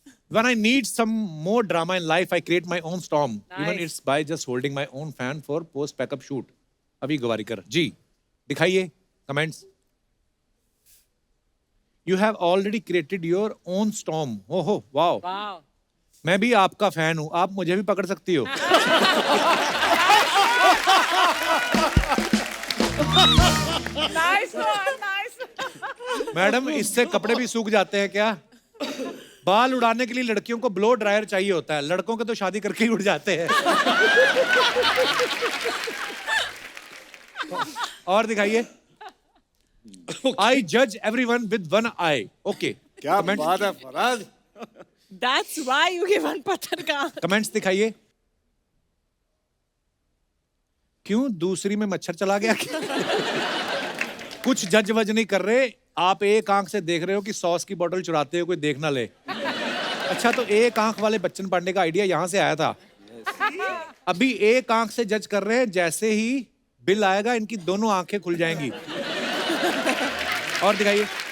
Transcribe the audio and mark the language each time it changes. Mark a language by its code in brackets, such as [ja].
[en] When I need some more drama in life, I create my own storm. Even it's by just holding my own fan for post backup shoot. [hi] अभी गवारीकर जी दिखाइए comments. [en] You have already created your own storm. ओहो wow. [hi] मैं भी आपका fan हूं, आप मुझे भी पकड़ सकती हो। [en] Nice one, nice. [hi] मैडम इससे कपड़े भी सूख जाते हैं क्या? बाल उड़ाने के लिए लड़कियों को ब्लो ड्रायर चाहिए होता है, लड़कों के तो शादी करके ही उड़ जाते हैं। और दिखाइए। [en] I judge everyone with one eye. Okay. [hi] क्या बात है Faraz. [en] That's why you give one [hi] पत्थर का। कमेंट्स दिखाइए। क्यों दूसरी में मच्छर चला गया? कुछ जज वज नहीं कर रहे, आप एक आंख से देख रहे हो कि सॉस की बोतल चुराते हो कोई देख ना ले। अच्छा तो एक आंख वाले बच्चन पांडे का आइडिया यहां से आया था। अभी एक आंख से जज कर रहे हैं, जैसे ही बिल आएगा इनकी दोनों आंखें खुल जाएंगी। और दिखाइए।